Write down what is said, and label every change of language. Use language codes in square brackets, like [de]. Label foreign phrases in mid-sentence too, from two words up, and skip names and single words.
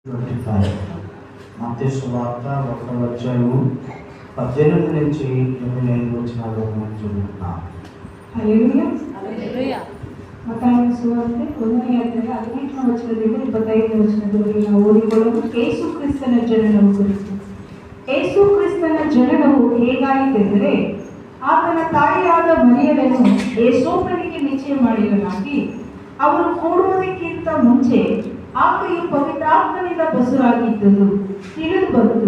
[te] 25 మత్తయి సువార్త 1వ అధ్యాయము 18 నుంచి 25 వచనాలు మనం చదువుతాం. హల్లెలూయా హల్లెలూయా. [kn] ಮತ್ತಾಯ ಸುವಾರ್ತೆ 1ನೇ ಅಧ್ಯಾಯ 18ನೇ ವಚನದಿಂದ 25ನೇ ವಚನದವರೆಗೆ ನಾವು ಓದಿಕೊಳ್ಳೋದು ಯೇಸು ಕ್ರಿಸ್ತನ ಜನನವು ಕುರಿತು. ಯೇಸು ಕ್ರಿಸ್ತನ ಜನನವು ಹೇಗಾಯಿತೆಂದರೆ, ಆತನ ತಾಯಿಯಾದ ಮರಿಯಳನ್ನು ಯೇಸೋಪನಿಗೆ ನಿಶ್ಚಯ ಮಾಡಿರಲಾಗಿ ಅವರು ಕೂಡುವುದಕ್ಕಿಂತ ಮುಂಚೆ ಆಕೆಯು ಪವಿತ್ರಾತ್ಮನಿಂದ ಬಸುರಾಗಿದ್ದುದು ತಿಳಿದು ಬಂತು.